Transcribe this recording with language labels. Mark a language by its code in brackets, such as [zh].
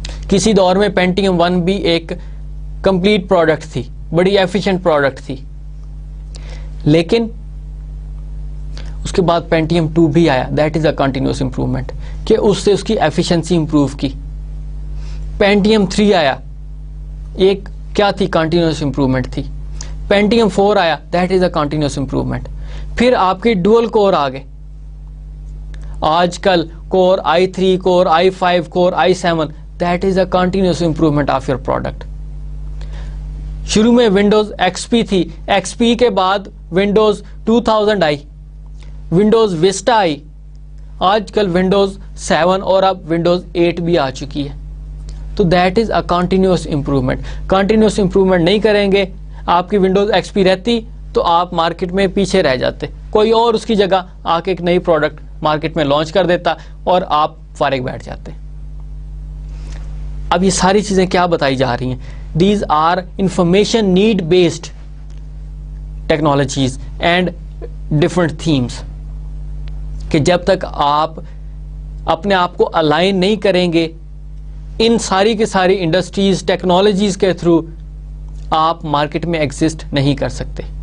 [ur] کسی دور میں پینٹیم 1 بھی ایک کمپلیٹ پروڈکٹ تھی, بڑی ایفیشینٹ پروڈکٹ تھی, لیکن اس کے بعد پینٹیم 2 بھی آیا. [en] that is a continuous improvement [ur] کہ اس سے اس کی ایفیشنسی امپروو کی. پینٹیم 3 آیا, ایک کیا تھی, کنٹینیوس امپروومنٹ تھی. [en] Pentium 4 آیا, that is a continuous improvement. [ur] پھر آپ کے ڈوئل کور آ گئے. آج کل کور i3, cover i5, cover i7, [en] That is a continuous improvement of your product. [ur] شروع میں ونڈوز ایکس پی تھی, ایکس پی کے بعد ونڈوز 2000 آئی, ونڈوز وسٹا آئی, آج کل ونڈوز 7 اور اب ونڈوز 8 بھی آ چکی ہے. [en] تو that is a continuous improvement. [ur] Continuous improvement نہیں کریں گے, آپ کی ونڈوز ایکس پی رہتی تو آپ مارکیٹ میں پیچھے رہ جاتے, کوئی اور اس کی جگہ آ کے ایک نئی پروڈکٹ مارکیٹ میں لانچ کر دیتا اور آپ فارغ بیٹھ جاتے. اب یہ ساری چیزیں کیا بتائی جا رہی ہیں, [en] these are information need based technologies and different themes, [ur] کہ جب تک آپ اپنے آپ کو الائن نہیں کریں گے ان ساری کے ساری انڈسٹریز ٹیکنالوجیز کے تھرو, آپ مارکیٹ میں ایگزسٹ نہیں کر سکتے.